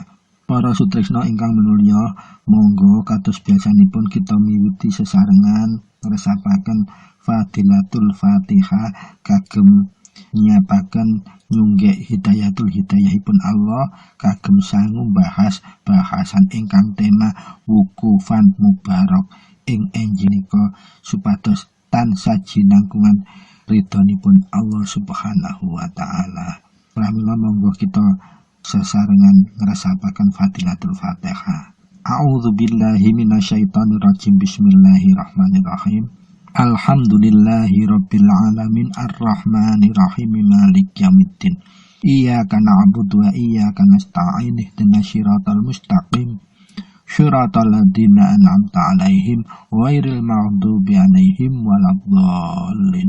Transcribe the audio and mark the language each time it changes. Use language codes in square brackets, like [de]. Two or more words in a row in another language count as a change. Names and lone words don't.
[jv] Para sutrisna ingkang manulya, monggo kados biasanipun kita miwiti sesarengan ngresapaken [ar] فضيلة الفاتحة [jv] kagem nyiapaken nyunggek hidayatul hidayahipun Allah kagem sangu bahas bahasan ingkang tema wukufan mubarak ing enjinika supados tansah jinangkungan ridhonipun Allah [ar] سبحانه وتعالى. [jv] Pramila monggo kita sesarengan ngresapaken [ar] فضيلة الفاتحة. أعوذ بالله من الشيطان الرجيم. بسم الله الرحمن الرحيم. الحمد لله رب العالمين الرحمن الرحيم مالك يوم الدين. إياك نعبد وإياك نستعين اهدنا الصراط المستقيم. صراط الذين أنعمت عليهم غير المغضوب عليهم ولا الضالين.